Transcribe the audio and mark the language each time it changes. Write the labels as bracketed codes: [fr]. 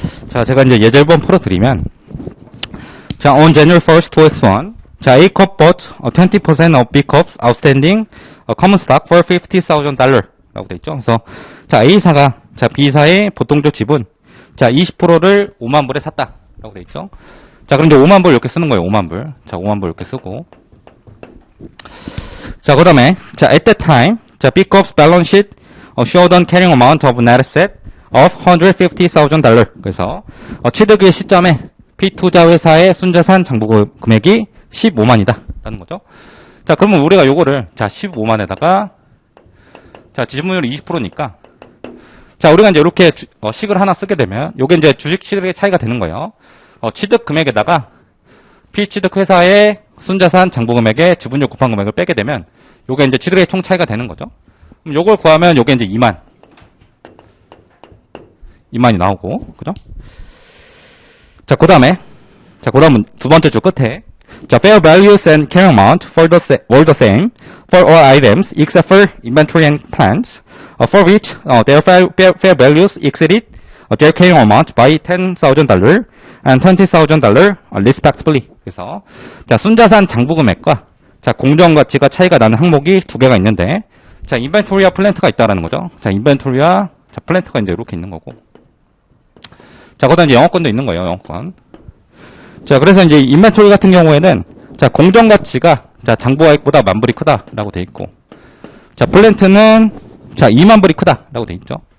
[ko] 자, 제가 이제 예제 1번 풀어드리면, 자, [en] on January 1st, 2x1, 자, A corp bought 20% of B corp's outstanding common stock for $50,000 [ko] 라고 돼 있죠. 그래서, 자, A사가, 자, B사의 보통적 지분, 자, 20%를 5만 불에 샀다. 라고 돼 있죠. 자, 그럼 이제 5만 불 이렇게 쓰는 거예요. 5만 불. 자, 5만 불 이렇게 쓰고. 자, 그 다음에, 자, [en] at that time, 자, B corp's balance sheet showed an carrying amount of net asset of $150,000. [ko] 그래서 취득의 시점에 P투자회사의 순자산 장부 금액이 15만이다. 라는 거죠. 자, 그러면 우리가 요거를 자, 15만에다가 자, 지분율이 20%니까 자, 우리가 이제 이렇게 식을 하나 쓰게 되면 요게 이제 주식 취득의 차이가 되는 거예요. 취득 금액에다가 P취득회사의 순자산 장부 금액의 지분율 곱한 금액을 빼게 되면 요게 이제 취득의 총 차이가 되는 거죠. 그럼 요걸 구하면 요게 이제 2만이 나오고, 그죠? 자, 그 다음은 두 번째 줄 끝에, 자, [en] fair values and carrying amount were the same for all items except for inventory and plants, for which their fair values exceeded their carrying amount by $10,000 and $20,000 respectively. [ko] 그래서, 자, 순자산 장부 금액과, 자, 공정가치가 차이가 나는 항목이 두 개가 있는데, 자, 인벤토리와 플랜트가 있다라는 거죠. 자, 인벤토리와, 자, 플랜트가 이제 이렇게 있는 거고. 자, 그다음 이제 영업권도 있는 거예요, 영업권. 자, 그래서 이제 인벤토리 같은 경우에는, 자, 공정가치가, 자, 장부가액보다 10,000불이 크다라고 돼 있고, 자, 플랜트는, 자, 20,000불이 크다라고 돼 있죠.